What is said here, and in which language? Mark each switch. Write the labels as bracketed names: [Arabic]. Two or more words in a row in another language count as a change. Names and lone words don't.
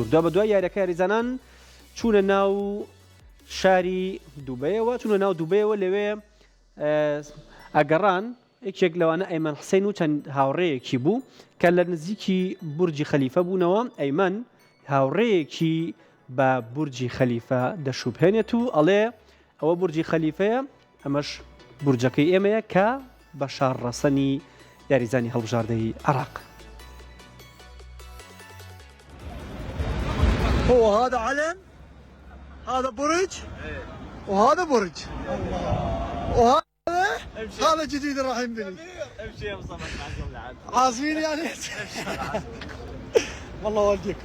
[Central Kurdish] دوای بە دوای یاریەکە یاریزانان چوونە ناو شاری دووبەیەوە لەوێ ئەگەڕان یەکێک لەوانە ئەیمەن حسەین و چەند هاوڕێیەکی بوو کە لە نزیکی بورجی خەلیفە بوونەوە. ئەیمەن هاوڕێیەکی بە بورجی خەلیفە دەشوبهێنێت و ئەڵێ ئەوە بورجی خەلیفەیە، ئەمەش بورجەکەی ئێمەیە کە بە شارڕەسەنی یاریزانی هەڵبژاردەی عێراق. [Arabic] هو هذا علم، هذا برج، وهذا برج، هذا جديد راح ينبني. امشي يا مصطفى عازمين يعني. والله والديكم.